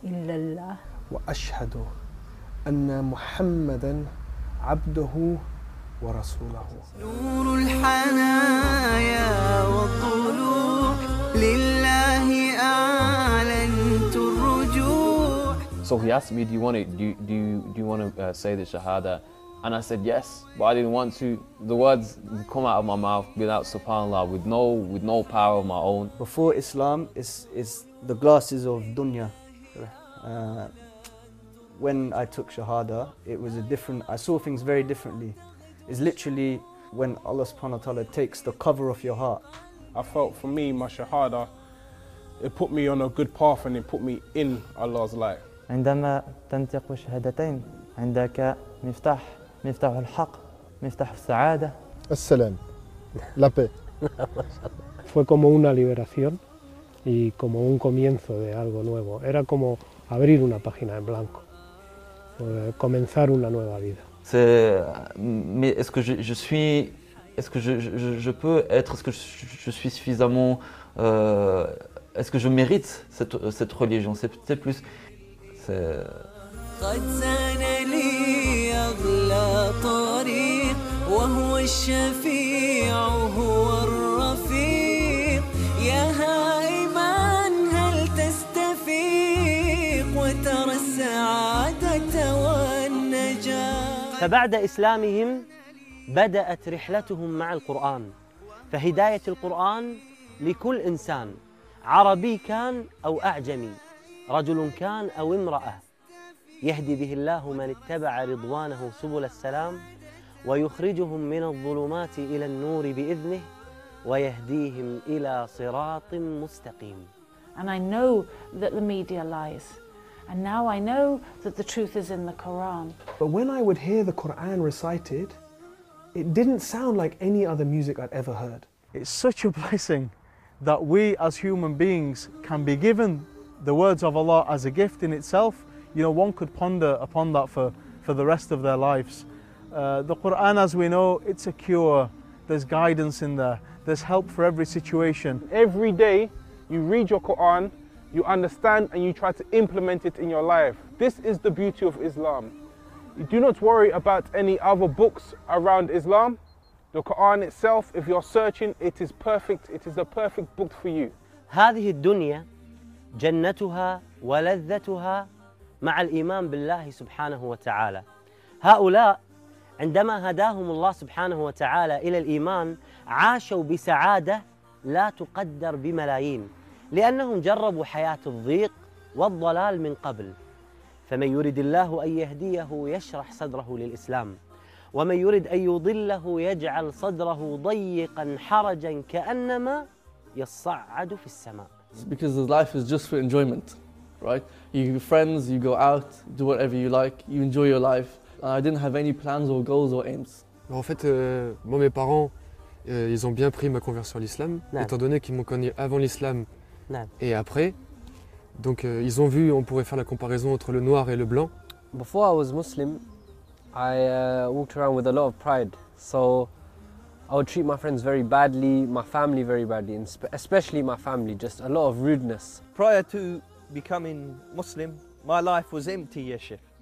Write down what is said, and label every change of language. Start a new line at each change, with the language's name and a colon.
Arabic: إلا الله وأشهد أن محمدا عبده ورسوله نور الحنايا وطلوع لله أعلنت الرجوع.
English: So he asked me, do you want to say the Shahada? And I said yes, but I didn't want to. The words come out of my mouth without subhanAllah, with no power of my own. Before Islam is the glasses of dunya. When I took Shahada, it was a different, I saw things very differently. It's literally when Allah subhanahu wa ta'ala takes the cover off your heart. I felt for me, my Shahada, it put me on a good path and it put me in Allah's light.
Arabic: عندما تنطق شهادتين عندك مفتاح مفتاح الحق مفتاح السعادة السلام
French: la paix
Spanish: fue como una liberación y como un comienzo de algo nuevo era como abrir una página en blanco comenzar una nueva vida
French: c'est mais est-ce que je suis suffisamment est-ce que je mérite cette religion c'est plus
Arabic: قد زان لي أغلى طريق وهو الشفيع هو الرفيق يا هائما هل تستفيق وترى السعادة والنجاة فبعد إسلامهم بدأت رحلتهم مع القرآن فهداية القرآن لكل إنسان عربي كان أو أعجمي رجل كان أو امرأة يهدي به الله من اتبع رضوانه سبل السلام ويخرجهم من الظلمات إلى النور بإذنه ويهديهم إلى صراط مستقيم.
English: And I know that the media lies, and now I know that the truth is in the Quran. But when I would hear the Quran recited, it didn't sound like any other music I'd ever heard. It's such a blessing that we as human beings can be given the words of Allah as a gift in itself. You know, one could ponder upon that for the rest of their lives. The Quran, as we know, it's a cure. There's guidance in there. There's help for every situation. Every day, you read your Quran, you understand, and you try to implement it in your life. This is the beauty of Islam. You do not worry about any other books around Islam. The Quran itself, if you're searching, it is perfect. It is the perfect book for you.
Arabic: هذه الدنيا جنتها ولذتها مع الإيمان بالله سبحانه وتعالى هؤلاء عندما هداهم الله سبحانه وتعالى إلى الإيمان عاشوا بسعادة لا تقدر بملايين لأنهم جربوا حياة الضيق والضلال من قبل فمن يرد الله أن يهديه يشرح صدره للإسلام ومن يرد أن يضله يجعل صدره ضيقا حرجا كأنما يصعد في السماء
English: Because his life is just for enjoyment, right? You have friends, you go out, do whatever you like, you enjoy your life. I didn't have any plans or goals or aims.
French: En fait, moi, mes parents, ils ont bien pris ma conversion à l'islam, étant donné qu'ils m'ont connu avant l'islam et après. Donc, ils ont vu, on pourrait faire la comparaison entre le noir et le blanc.
English: Before I was Muslim, I walked around with a lot of pride. So, I would treat my friends very badly, my family very badly, especially my family, just a lot of rudeness. Prior to becoming Muslim, my life was empty, Yashif.